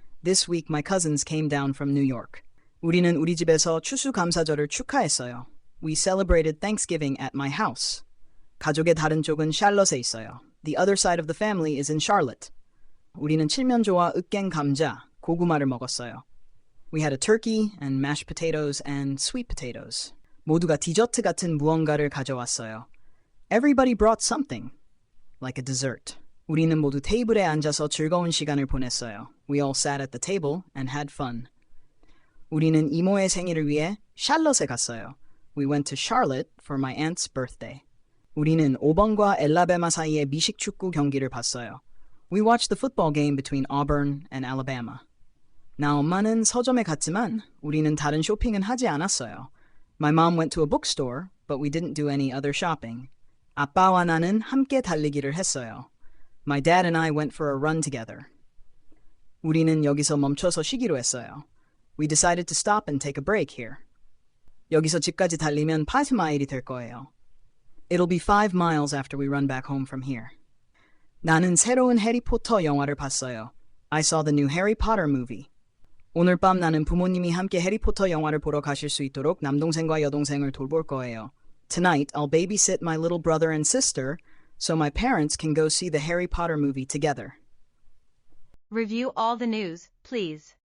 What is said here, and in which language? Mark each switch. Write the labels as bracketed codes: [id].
[en] This week my cousins came down from New York. [ko] 우리는 우리 집에서 추수감사절을 축하했어요. [en] We celebrated Thanksgiving at my house. [ko] 가족의 다른 쪽은 샬럿에 있어요. [en] The other side of the family is in Charlotte. [ko] 우리는 칠면조와 으깬 감자, 고구마를 먹었어요. [en] We had a turkey and mashed potatoes and sweet potatoes. [ko] 모두가 디저트 같은 무언가를 가져왔어요. [en] Everybody brought something, like a dessert. [ko] 우리는 모두 테이블에 앉아서 즐거운 시간을 보냈어요. [en] We all sat at the table and had fun. [ko] 우리는 이모의 생일을 위해 샬럿에 갔어요. [en] We went to Charlotte for my aunt's birthday. [ko] 우리는 오번과 엘라베마 사이의 미식 축구 경기를 봤어요. [en] We watched the football game between Auburn and Alabama. [ko] 나 엄마는 서점에 갔지만 우리는 다른 쇼핑은 하지 않았어요. [en] My mom went to a bookstore, but we didn't do any other shopping. [ko] 아빠와 나는 함께 달리기를 했어요. [en] My dad and I went for a run together. [ko] 우리는 여기서 멈춰서 쉬기로 했어요. [en] We decided to stop and take a break here. [ko] 여기서 집까지 달리면 5마일이 될 거예요. [en] It'll be 5 miles after we run back home from here. [ko] 나는 새로운 해리포터 영화를 봤어요. [en] I saw the new Harry Potter movie. [ko] 오늘 밤 나는 부모님이 함께 해리포터 영화를 보러 가실 수 있도록 남동생과 여동생을 돌볼 거예요. [en] Tonight, I'll babysit my little brother and sister so my parents can go see the Harry Potter movie together. Review all the news, please.